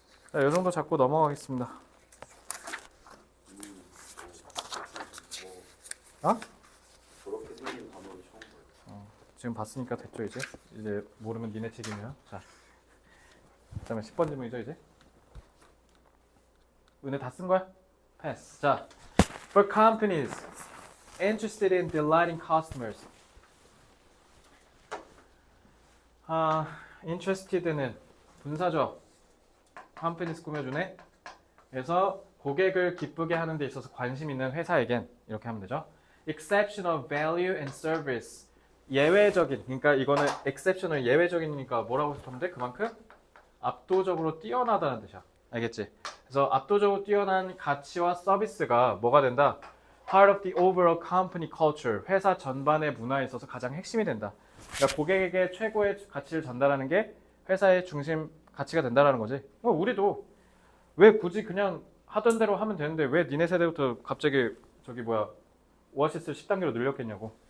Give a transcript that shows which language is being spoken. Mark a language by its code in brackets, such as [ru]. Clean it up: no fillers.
[ko] 자, 이 정도 잡고 넘어가겠습니다. 어? 저렇게 생긴 단어를 처음 봐요. 지금 봤으니까 됐죠 이제? 이제 모르면 니네 책임이야. 자, 그다음에 10번 질문이죠 이제? 은혜 다 쓴 거야? 패스. [en] 자, for companies interested in delighting customers. [ko] interested는 분사죠. companies 꾸며주네. 그래서 고객을 기쁘게 하는 데 있어서 관심 있는 회사에겐 이렇게 하면 되죠. [en] exceptional value and service. [ko] 예외적인, 그러니까 이거는 exceptional 예외적이니까 뭐라고 하면 돼? 그만큼 압도적으로 뛰어나다는 뜻이야. 알겠지? 그래서 압도적으로 뛰어난 가치와 서비스가 뭐가 된다? [en] Part of the overall company culture. [ko] 회사 전반의 문화에 있어서 가장 핵심이 된다. 그러니까 고객에게 최고의 가치를 전달하는 게 회사의 중심 가치가 된다라는 거지. 우리도 왜 굳이 그냥 하던 대로 하면 되는데 왜 니네 세대부터 갑자기 저기 뭐야 오아시스 10단계로 늘렸겠냐고.